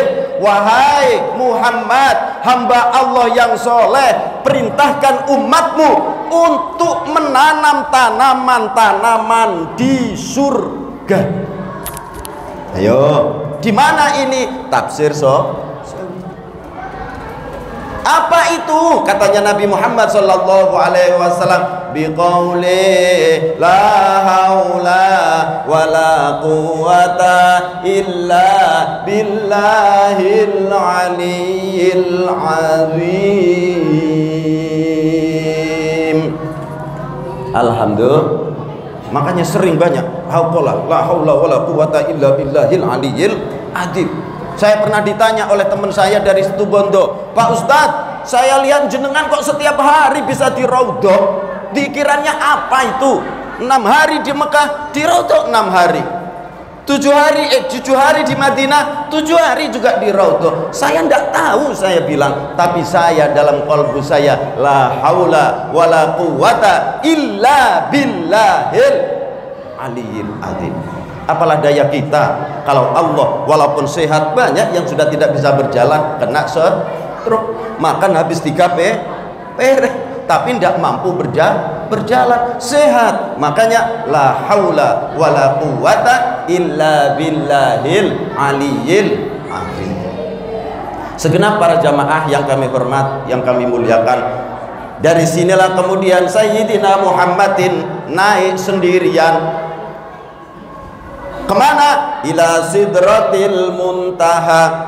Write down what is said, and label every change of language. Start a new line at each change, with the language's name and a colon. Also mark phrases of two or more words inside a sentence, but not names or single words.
Indonesian: Wahai Muhammad, hamba Allah yang soleh, perintahkan umatmu untuk menanam tanaman-tanaman di surga. Ayo, di mana ini? Tafsir Apa itu? Katanya Nabi Muhammad
Arabic: صلى الله عليه وسلم, بقول لا حول ولا قوة إلا بالله العلي العظيم.
Indonesian: Alhamdulillah. Makanya sering banyak
Arabic: لا حول ولا قوة إلا بالله العلي العظيم.
Indonesian: Saya pernah ditanya oleh teman saya dari Situbondo, Pak Ustadz, saya lihat jenengan kok setiap hari bisa di Raudhah. Dikiranya apa itu? 6 hari di Mekah, di Raudhah 6 hari. 7 hari di Madinah, 7 hari juga di Raudhah. Saya tidak tahu, saya bilang. Tapi saya dalam qalbu saya,
Arabic: لا حول ولا قوة إلا بالله العلي العظيم.
Indonesian: Apalah daya kita kalau Allah walaupun sehat, banyak yang sudah tidak bisa berjalan kena truk, makan habis 3 pereh, tapi tidak mampu berjalan sehat. Makanya
Arabic: لا حول ولا قوة إلا بالله العلي العظيم.
Indonesian: Segenap para jamaah yang kami hormat, yang kami muliakan, dari sinilah kemudian Sayyidina Muhammadin naik sendirian. Kemana?
Arabic: إلى سدرة المنتهى.